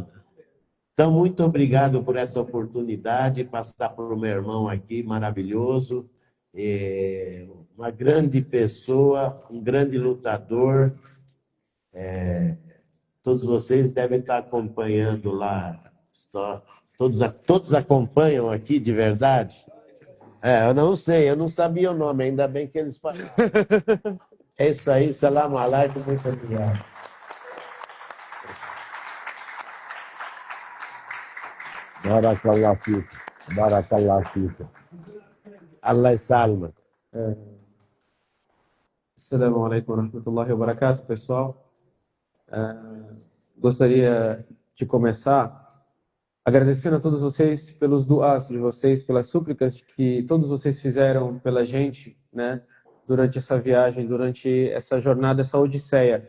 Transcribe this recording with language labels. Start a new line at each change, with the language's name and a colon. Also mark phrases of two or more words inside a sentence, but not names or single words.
Portuguese: Então, muito obrigado por essa oportunidade, passar por meu irmão aqui, maravilhoso, uma grande pessoa, um grande lutador. Todos vocês devem estar acompanhando lá. Todos acompanham aqui de verdade? Eu não sei, eu não sabia o nome, ainda bem que eles falaram. É isso aí,
Arabic: سلام عليكم,
Portuguese: muito obrigado.
Arabic: بارك الله فيك، بارك الله فيك. الله سلمه. السلام عليكم ورحمة الله وبركاته,
Portuguese: pessoal. Gostaria de começar agradecendo a todos vocês pelos duas de vocês, pelas súplicas que todos vocês fizeram pela gente, né, durante essa viagem, durante essa jornada, essa odisseia.